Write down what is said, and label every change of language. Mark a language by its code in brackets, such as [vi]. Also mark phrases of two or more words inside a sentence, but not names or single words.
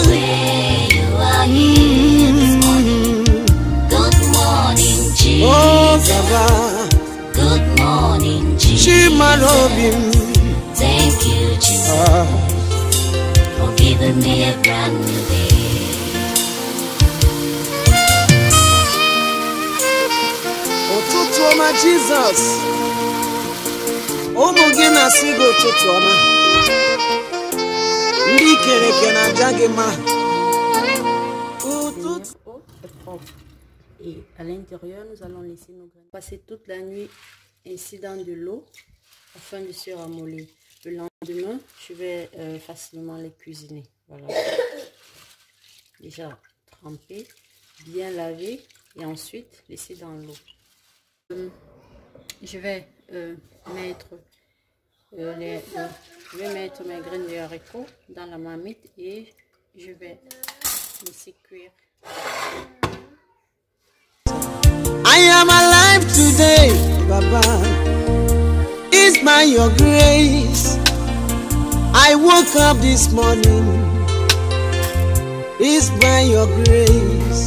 [en] where you are here this morning. Good morning, Jesus. Oh, Baba. Good morning, Jesus. Shima Robin. Thank you, Jesus, for giving me a brand new day. [ig] Ụtụtụ ọma Jizọs, ụmụ gị na-asị gị ụtụtụ ọma, ndị kere eke na-aja gị mma. Ụtụtụ [fr] Et à l'intérieur, nous allons laisser nos graines passer toute la nuit ainsi dans de l'eau afin de se ramollir. Le lendemain, je vais facilement les cuisiner. Voilà. Déjà trempé, bien lavé et ensuite laisser dans l'eau. Je vais mettre mes graines de haricots dans la marmite et je vais laisser cuire. [en] I am alive today, Baba. It's by your grace. I woke up this morning. It's by your grace.